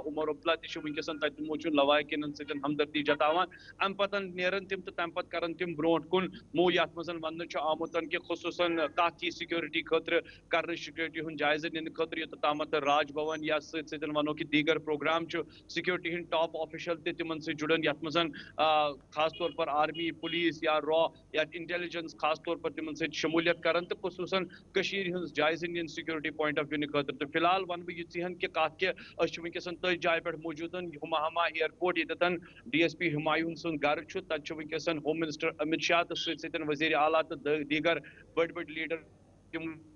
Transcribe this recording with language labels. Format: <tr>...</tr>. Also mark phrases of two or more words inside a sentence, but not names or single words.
<ks>عمر عبداللہ تہِ چھُ وٕنکیٚس تَتہِ تِمو چھُ لواحقیٖنن سۭتۍ ہمدردی جتاوان اَمہِ پتہٕ نیرن تِم تہٕ تَمہِ پتہٕ کرن تِم برونٛٹھ کُن موٗ یتھ منٛز وننہٕ چھُ آمُت کہِ خصوٗصن کتھ یی سیکورٹی خٲطرٕ کرنہٕ سیکورٹی ہُنٛد جٲیزٕ نِنہٕ خٲطرٕ یوٚتامَتھ راج بھون یا سۭتۍ سۭتۍ ونو کہِ دیٖگر پروگرام چھُ سیکورٹی ہٕنٛدۍ</ks> <en>top official</en> <ks>تِمن سۭتۍ جُڑن یتھ منٛز خاص طور پر</ks> <en>army police</en> <ks>یا را یا انٹیلجنس خاص طور پر تِمن سۭتۍ شموٗلیت کران تہٕ خصوٗصن کٔشیٖرِ ہٕنٛز جٲیزٕ نِنۍ</ks> <en>security point of view</en> <ks>خٲطرٕ تہٕ فی الحال ونہٕ بہٕ یِژٕے ہن کہِ کتھ کہِ أسۍ چھِ وٕنکیٚس تٔتھۍ جایہِ پٮ۪ٹھ موٗجوٗد ہما اِیرپورٹ ییٚتٮ۪تھ ڈی ایس پی ہمایوٗن سُنٛد گرٕ چھُ تتہِ چھُ وٕنکیٚس</ks> <en>home minister</en> <ks>امت شاہ تہٕ سۭتۍ سۭتۍ وزیٖرِ اعلیٰ تہٕ دیٖگر بٔڑۍ بٔڑۍ لیٖڈر تِم</ks>